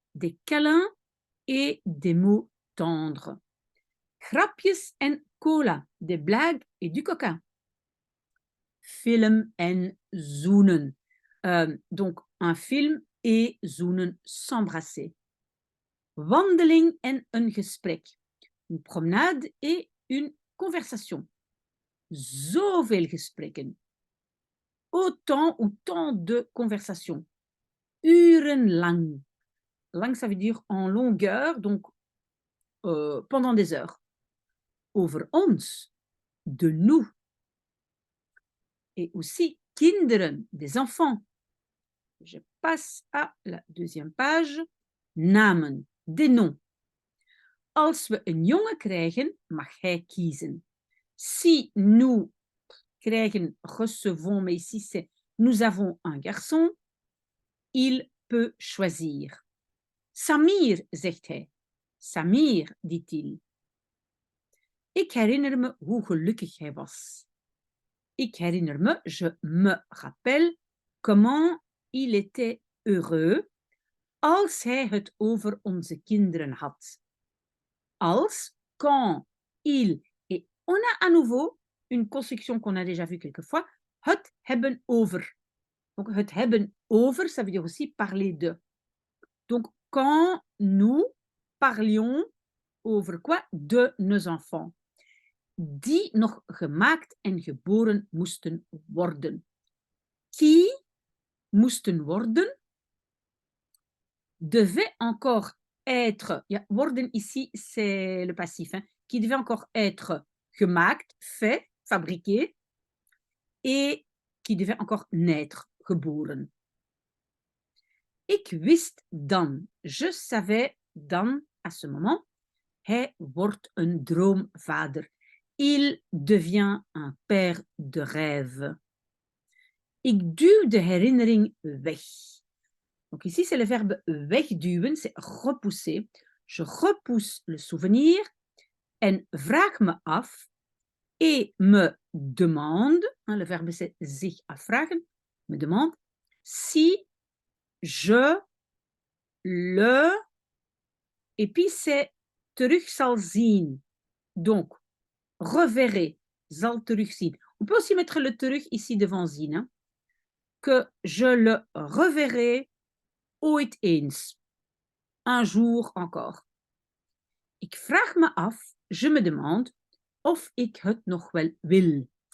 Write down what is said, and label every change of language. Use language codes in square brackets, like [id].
[fr] Des câlins et des mots tendres. [nl] Grapjes en cola. [fr] Des blagues et du coca. [nl] Film en zoenen. [fr] Donc, un film et zoenen, s'embrasser. [nl] Wandeling en een gesprek. [fr] Une promenade et une conversation. [nl] Zoveel gesprekken. [fr] Autant ou tant de conversations. Urenlang. Lang, ça veut dire en longueur, donc pendant des heures. [nl] Over ons. [fr] De nous. Et aussi kinderen, des enfants. Je passe à la deuxième page. Namen, des noms. [nl] Als we een jongen krijgen, mag hij kiezen. [fr] Si nous krijgen, recevons, mais ici c'est nous avons un garçon, il peut choisir. [nl] Samir, zegt hij. Samir, [fr] dit-il. [nl] Ik herinner me hoe gelukkig hij was. Ik herinner me, [fr] je me rappelle, comment il était heureux [nl] als hij het over onze kinderen had. [fr] Als, quand, il, et on a à nouveau une construction qu'on a déjà vue quelquefois, het hebben over. Donc, het hebben over, ça veut dire aussi parler de. Donc, quand nous parlions over quoi? De nos enfants. [nl] Die nog gemaakt en geboren moesten worden. [fr] Qui moesten worden devait encore être, worden ici c'est le passif, hein, qui devait encore être gemaakt, fait, fabriqué, et qui devait encore naître, geboren. [nl] Ik wist dan, [fr] je savais [nl] dan, [fr] à ce moment, [nl] hij wordt een droomvader. [fr] Il devient un père de rêve. [nl] Ik duw de herinnering weg. [fr] Donc ici, c'est le verbe wegduwen, c'est repousser. Je repousse le souvenir [nl] en vraag me af [fr] et me demande, hein, le verbe c'est zich afvragen, me demande, si je le, et puis c'est [nl] terug zal zien. [fr] Donc, reverrai, zal terugzien. On peut aussi mettre le terug ici devant zien, hein, que je le reverrai ooit eens. Un jour encore. [nl] Ik vraag me af, [fr] je me demande, [nl] of ik het nog wel wil.